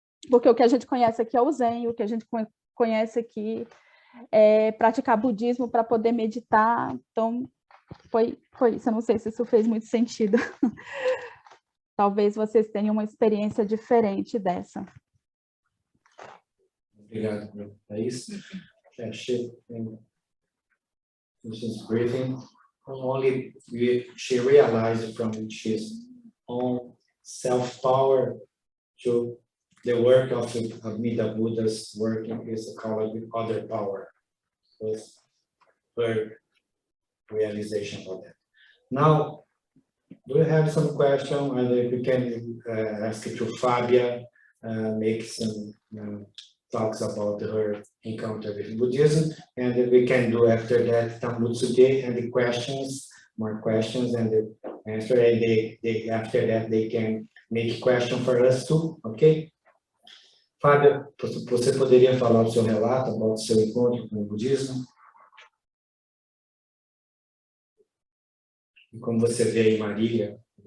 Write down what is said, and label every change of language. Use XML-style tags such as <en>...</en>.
<pt>Porque o que a gente conhece aqui é o Zen, o que a gente conhece aqui é praticar budismo para poder meditar. Então, foi isso. Eu não sei se isso fez muito sentido. Talvez vocês tenham uma experiência diferente dessa. Obrigado, Thaís.</pt> <en>She was breathing. Only she realized from his own self-power to the work of Amida Buddha's working is called other power. Was her realization of that. Now, do you have some question? And we can ask it to Fabia, make some talks about her encounter with Buddhism, and we can do after that Tambutsuge and the questions, more questions, and the answer, and after that they can make question for us too, okay?</en> <pt>Fábia, você poderia falar o seu relato, about o seu encontro com o budismo? E como você vê em Marilia?</pt>